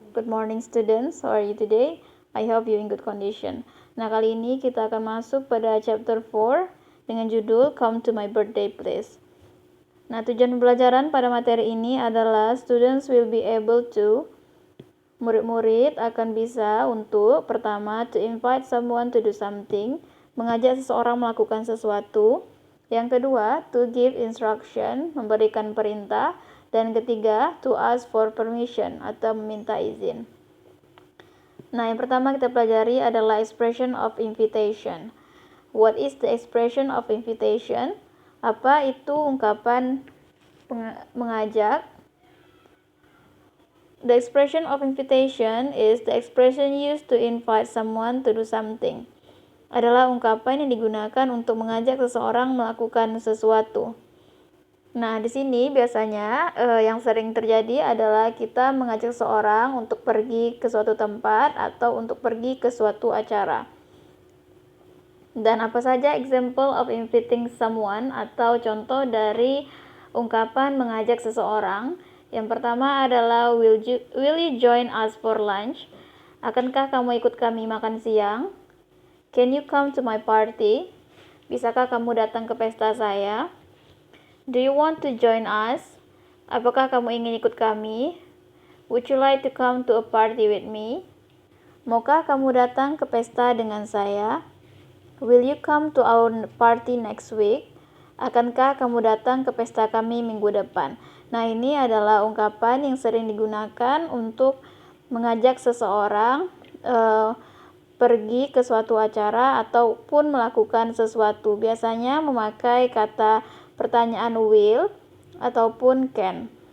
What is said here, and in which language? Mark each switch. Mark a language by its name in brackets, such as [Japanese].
[English] Good morning students, how are you today? I hope you in good condition. [Indonesian] Nah, kali ini kita akan masuk pada chapter 4 dengan judul [English] Come to my birthday please. [Indonesian] Nah, tujuan pembelajaran pada materi ini adalah [English] students will be able to, [Indonesian] murid-murid akan bisa untuk, pertama, [English] to invite someone to do something, [Indonesian] mengajak seseorang melakukan sesuatu. Yang kedua, [English] to give instruction, [Indonesian] memberikan perintah. Dan ketiga, [English] to ask for permission [Indonesian] atau meminta izin. Nah, yang pertama kita pelajari adalah [English] expression of invitation. What is the expression of invitation? [Indonesian] Apa itu ungkapan mengajak? [English] The expression of invitation is the expression used to invite someone to do something. [Indonesian] Adalah ungkapan yang digunakan untuk mengajak seseorang melakukan sesuatu. Nah, di sini biasanya yang sering terjadi adalah kita mengajak seseorang untuk pergi ke suatu tempat atau untuk pergi ke suatu acara. Dan apa saja [English] example of inviting someone [Indonesian] atau contoh dari ungkapan mengajak seseorang? Yang pertama adalah [English] will you join us for lunch? [Indonesian] Akankah kamu ikut kami makan siang? [English] Can you come to my party? [Indonesian] Bisakah kamu datang ke pesta saya? [English] Do you want to join us? [Indonesian] Apakah kamu ingin ikut kami? [English] Would you like to come to a party with me? [Indonesian] Maukah kamu datang ke pesta dengan saya? [English] Will you come to our party next week? [Indonesian] Akankah kamu datang ke pesta kami minggu depan? Nah, ini adalah ungkapan yang sering digunakan untuk mengajak seseorang pergi ke suatu acara ataupun melakukan sesuatu. Biasanya memakai kata pertanyaan will ataupun can.